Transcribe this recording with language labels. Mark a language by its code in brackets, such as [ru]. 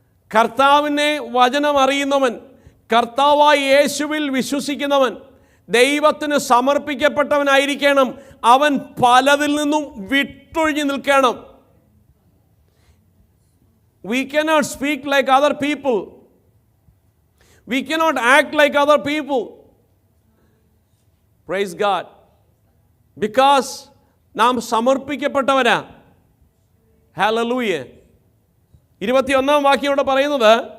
[ml] കർത്താവിനെ വചനം അറിയുന്നവൻ, കർത്താവായ യേശുവിൽ വിശ്വസിക്കുന്നവൻ, ദൈവത്തിന് സമർപ്പിക്കപ്പെട്ടവനായിരിക്കണം. അവൻ പലതിൽ നിന്നും വിട്ടൊഴിഞ്ഞു നിൽക്കണം. [en] We cannot speak like other people. We cannot act like other people. Praise God. Because [ml] നാം സമർപ്പിക്കപ്പെട്ടവരാ. ഹല്ലേലൂയ. 21-ാം വാക്യം ഇവിടെ പറയുന്നത്,